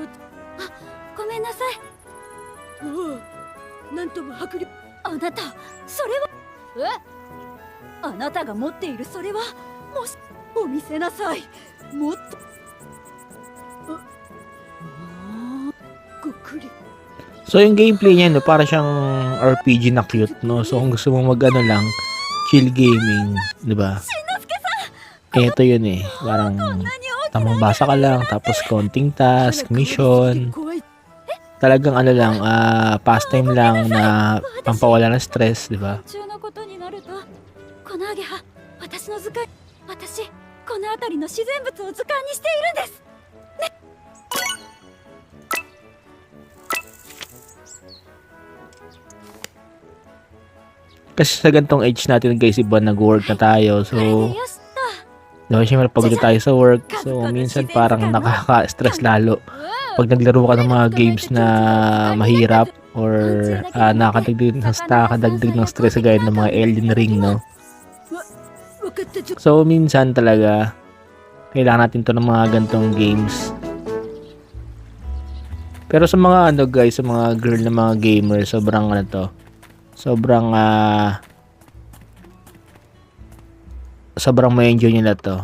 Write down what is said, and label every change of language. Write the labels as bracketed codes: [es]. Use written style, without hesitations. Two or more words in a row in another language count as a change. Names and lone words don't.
[ja] ごめんなさい。おお、なんとも迫力。あなた、それはえ？あなたが持っているそれはもしお見せなさい。もっとごくり。 [tl] So, yung gameplay niya, no, para siyang RPG na cute, no? So, kung gusto mo mag-ano lang, [en] chill gaming, [tl] di ba? Ito yun eh. Parang tamang basa ka lang, tapos konting task, mission. Talagang ano lang, pastime lang na pampawala ng stress, di ba? [ja] 中のことになると、このアゲハ、私の図鑑、私この辺りの自然物を図鑑にしているんです。 [tl] Kasi sa gantong age natin guys, iba nag-work na tayo. So, [ja] よしと。 [tl] diba syempre pagod na tayo sa work. So, minsan parang nakaka-stress lalo. Pag naglaro ka ng mga games na mahirap or nakakadagdag ng stress gaya ng mga Elden Ring, no? [ja] わかったぞ。 [tl] So, minsan talaga, kailangan natin to ng mga gantong games. Pero sa mga ano guys, sa mga girl na mga gamer, sobrang ano to. Sobrang sobrang ma-enjoy nila to.